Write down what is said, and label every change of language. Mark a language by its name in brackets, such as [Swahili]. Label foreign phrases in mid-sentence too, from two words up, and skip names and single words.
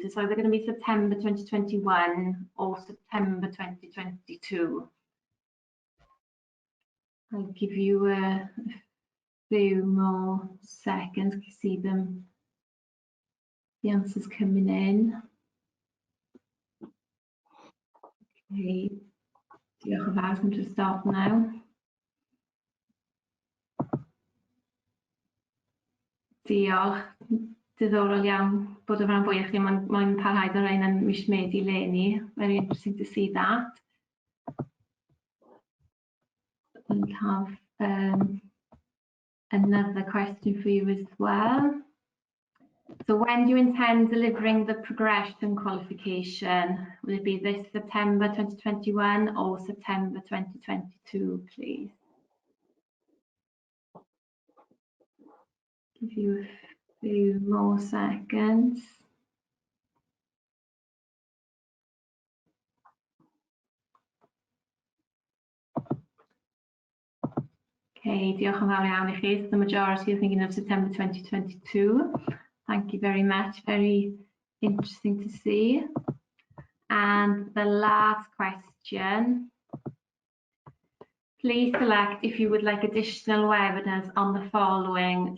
[English] It's either going to be September 2021 or September 2022. I'll give you a few more seconds to see them. The answers coming in. Okay. [Welsh] Diolch yn fawr, [English] I'm just start now. [Welsh] Diolch, diddorol iawn bod y rhan fwy o chi mae'n parhau o'r ein yn mis Medi leni. [English] Very interesting to see that. We have another question for you as well. So when do you intend delivering the progression qualification? Will it be this September 2021 or September 2022, please? Give you a few more seconds. [Welsh] Okay, diolch yn fawr iawn I chi. [English] The majority are thinking of September 2022. Thank you very much. Very interesting to see. And the last question. Please select if you would like additional webinars on the following.